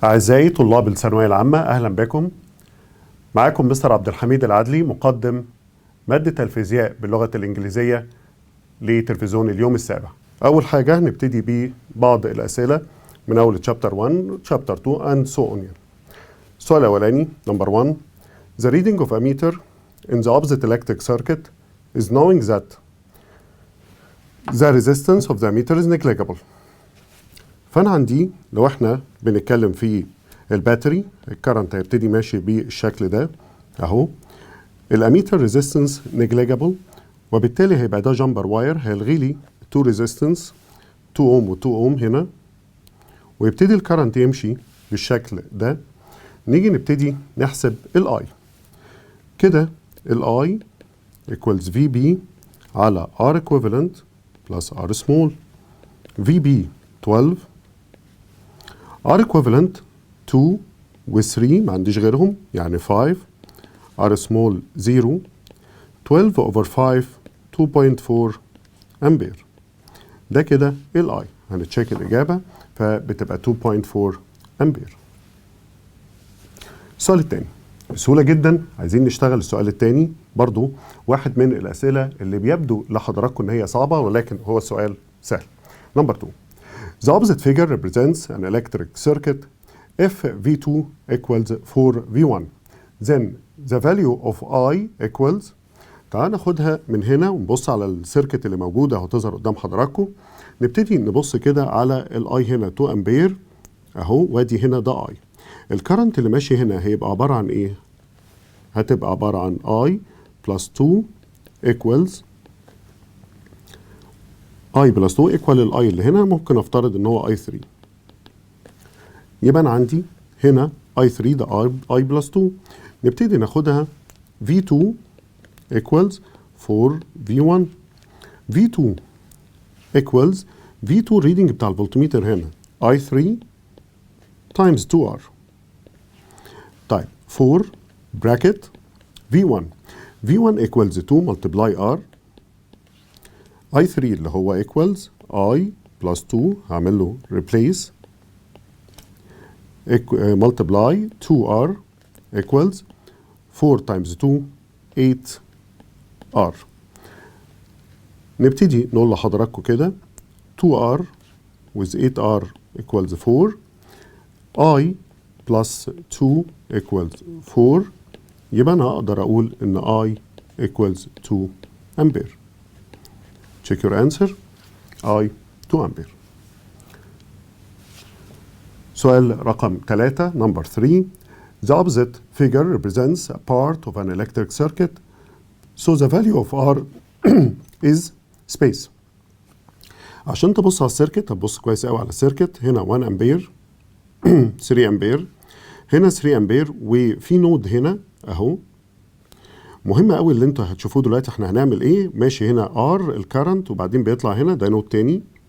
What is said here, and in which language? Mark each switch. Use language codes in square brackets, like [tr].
[ar] أعزائي طلاب الثانوية العامة، أهلا بكم. معكم مستر عبد الحميد العدلي، مقدم مادة الفيزياء باللغة الإنجليزية لتلفزيون اليوم السابع. أول حاجة هنبتدي ببعض الأسئلة من أول chapter 1 chapter 2 [en] and so on. [ar] السؤال الأولاني [en] number 1. The reading of a meter in the opposite electric circuit is knowing that the resistance of the meter is negligible. [ar] فأنا عندي لو احنا بنتكلم في الباتري، الكرنت هيبتدي ماشي بالشكل ده اهو. الاميتر ريزيستنس نيجليجابل، وبالتالي هيبقى ده جامبر واير هيلغي لي 2 ريزيستنس 2 اوم و2 اوم هنا، ويبتدي الكرنت يمشي بالشكل ده. نيجي نبتدي نحسب الاي كده. [en] الاي equals VB على R equivalent plus R small. [ar] VB 12، R equivalent 2 و 3 ما عنديش غيرهم يعني 5، R small 0، 12 over 5 2.4 أمبير. ده كده ال I. هنتشيك الإجابة فبتبقى 2.4 أمبير. السؤال التاني بسهولة جدا، عايزين نشتغل السؤال التاني برضو، واحد من الأسئلة اللي بيبدو لحضراتكم إن هي صعبة ولكن هو السؤال سهل. نمبر 2. [en] The opposite figure represents an electric circuit. If V2 equals 4V1, then the value of I equals. [ar] تعال ناخدها من هنا ونبص على السيركت اللي موجودة هتظهر قدام حضراتكم. نبتدي نبص كده على الاي هنا 2 امبير اهو، وادي هنا ده اي. الكرنت اللي ماشي هنا هيبقى عبارة عن ايه؟ هتبقى عبارة عن [en] I plus 2 equals I plus 2 [ar] equal ال I اللي هنا ممكن افترض ان هو I3. يبقى انا عندي هنا I3 ده I plus 2. نبتدي ناخدها V2 equals 4V1. V2 equals V2 reading بتاع الفولتميتر هنا I3 times 2R. [en] طيب 4 bracket V1. V1 equals 2 multiply R. I3 اللي هو equals I plus 2 هعمل له replace multiply 2R equals 4 times 2 8R. [ar] نبتدي نقول لحضراتكم كده 2R with 8R equals 4. [en] I plus 2 equals 4. [ar] يبقى أنا أقدر أقول إن I equals 2 أمبير. [en] Check your answer. I 2 ampere. [ar] سؤال رقم 3 [en] number 3. The opposite figure represents a part of an electric circuit. So the value of R is space. [ar] عشان تبص على السيركت هتبص كويس قوي على السيركت. هنا 1 أمبير 3 أمبير، هنا 3 أمبير، وفي نود هنا أهو. مهم قوي اللي انتوا هتشوفوه دلوقتي. احنا هنعمل ايه؟ ماشي هنا ار الكرنت وبعدين بيطلع هنا ده نود تاني.